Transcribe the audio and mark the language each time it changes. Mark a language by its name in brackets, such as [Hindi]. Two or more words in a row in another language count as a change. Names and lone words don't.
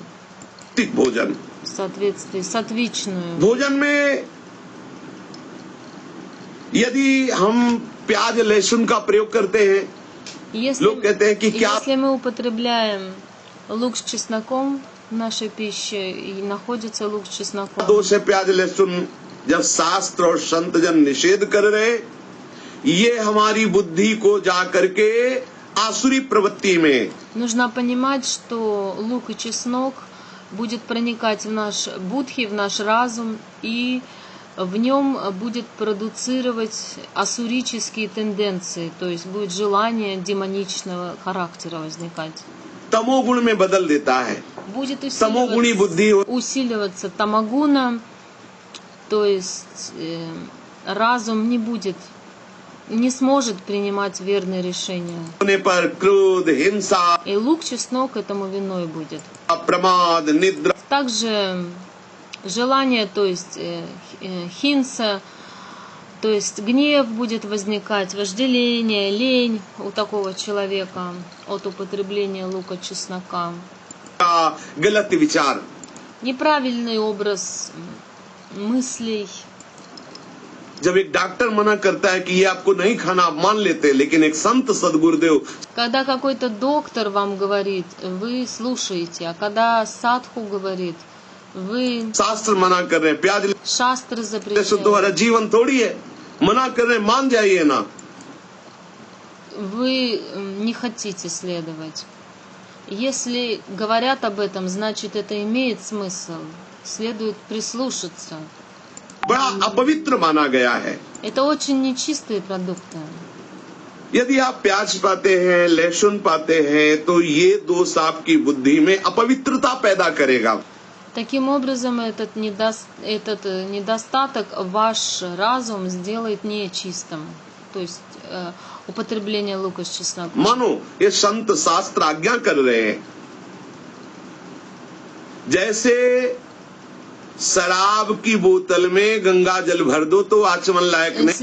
[Hindi] सात्विक भोजन। [Russian] в соответствии сатвичную. [Hindi] भोजन में यदि हम प्याज लहसुन का प्रयोग करते हैं, लोग कहते हैं कि क्या [Russian] Если мы употребляем лук с чесноком в нашей пище, и находится лук с чесноком, [Hindi] दोष है प्याज लहसुन, जब शास्त्र और संत जन निषेध कर रहे, ये हमारी बुद्धि को जा करके आसुरी प्रवृत्ति में, [Russian] нужно понимать, что лук и чеснок будет проникать в наш будхи, в наш разум, и в нем будет продуцировать ассурические тенденции, то есть будет желание демоничного характера возникать. [Hindi] तमोगुण में बदल देता है। [Russian] Будет [Hindi] तमोगुणी बुद्धि [Russian] усиливаться тамагуна, то есть разум не сможет принимать верные решения. [Hindi] होने पर क्रोध, हिंसा, [Russian] И лук, чеснок этому виной будет. [Hindi] प्रमाद, निद्रा, [Russian] Также желание, то есть хинса, то есть гнев будет возникать, вожделение, лень у такого человека от употребления лука, чеснока. [Hindi] गलत विचार, [Russian] Неправильный образ мыслей. [Hindi] जब एक डॉक्टर मना करता है कि ये आपको नहीं खाना, आप मान लेते हैं, लेकिन एक संत सदगुरुदेव [Russian] Когда какой-то доктор вам говорит, вы слушаете, а когда садху говорит, вы [Hindi] शास्त्र मना कर रहे हैं, प्याज [Russian] шастры [Hindi] लहसुन [Russian] запрещаете, [Hindi] तुम्हारा जीवन थोड़ी है, मना कर रहे हैं, मान जाइए ना। [Russian] вы не хотите следовать. Если говорят об этом, значит это имеет смысл. Следует прислушаться. [Hindi] बड़ा अपवित्र माना गया है। [Russian] Это очень нечистые продукты. [Hindi] यदि आप प्याज पाते हैं, लहसुन पाते हैं, तो ये दोष आपकी बुद्धि में अपवित्रता पैदा करेगा। [Russian] Таким образом, этот недостаток ваш разум сделает нечистым. То есть употребление лука с чесноком. [Hindi] मानो ये संत शास्त्र आज्ञा कर रहे हैं, जैसे शराब की बोतल में गंगा जल भर दो तो आचमन लायक नहीं।